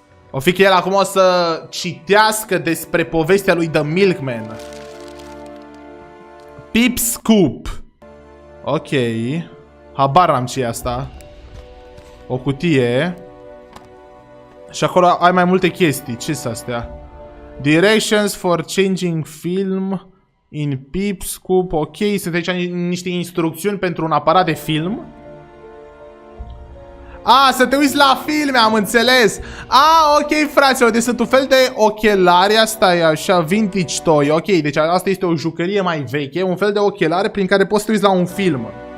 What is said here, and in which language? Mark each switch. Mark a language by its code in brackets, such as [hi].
[ro] O fi că el acum o să citească despre povestea lui The Milkman. Pip Scoop. Ok. Habar n-am ce e asta. O cutie. Și acolo ai mai multe chestii. Ce sunt astea? [en] Directions for changing film in Pip Scoop. [ro] Ok, sunt aici niște instrucțiuni pentru un aparat de film. Să te uiți la filme, am înțeles. Ok, fraților, deci sunt un fel de ochelari. Asta e așa, [en] vintage toy. [ro] Ok, deci asta este o jucărie mai veche, un fel de ochelari prin care poți să te uiți la un film.